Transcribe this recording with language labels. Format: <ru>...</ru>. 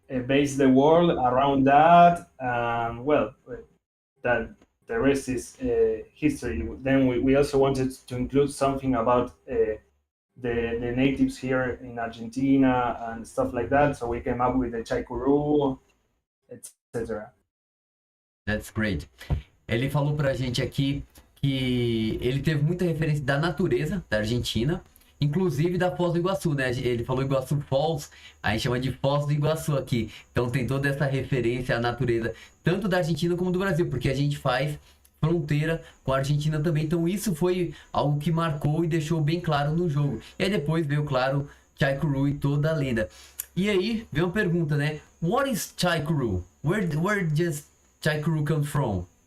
<en>base the world around that, and well, that the rest is history. Then we also wanted to include something about the natives here in Argentina and stuff like that. So we came up with the Chaikuru, etc. That's great.</en> <pt>Ele falou pra gente aqui que ele teve muita referência da natureza da Argentina, inclusive da Foz do Iguaçu, né? Ele falou Iguaçu Falls, a gente chama de Foz do Iguaçu aqui. Então tem toda essa referência à natureza, tanto da Argentina como do Brasil, porque a gente faz fronteira com a Argentina também. Então isso foi algo que marcou e deixou bem claro no jogo. E aí depois veio, claro, Chaikuru e toda a lenda. E aí veio uma pergunta, né?</pt> <en>What is Chaikuru? Where does Chaikuru come from?</en>